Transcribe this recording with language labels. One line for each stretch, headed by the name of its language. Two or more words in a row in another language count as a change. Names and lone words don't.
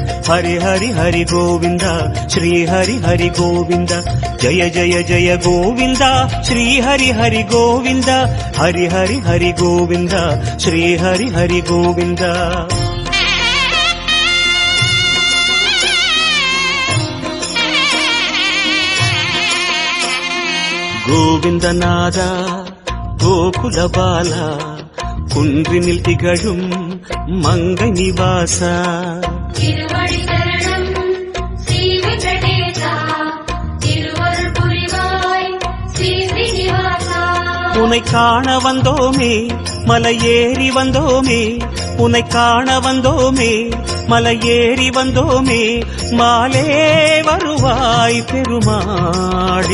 Sanskrit: हरि हरि हरि गोविंद श्री हरि हरि गोविंद जय जय जय गोविंद श्री हरि हरि गोविंद हरि हरि हरि गोविंद श्री हरि हरि गोविंद गोविंदनादा गोकुल बाला
Tamil: குன்றினில் திகழும் மங்கை நிவாசா திருவடி சரணம் ஸ்ரீ வெங்கடேசா திருவருள் புரிவாய் ஸ்ரீ ஸ்ரீனிவாசா உன்னை காண வந்தோமே மலையேறி வந்தோமே உன்னை காண வந்தோமே மலையேறி வந்தோமே மாலே வருவாய் பெருமாளே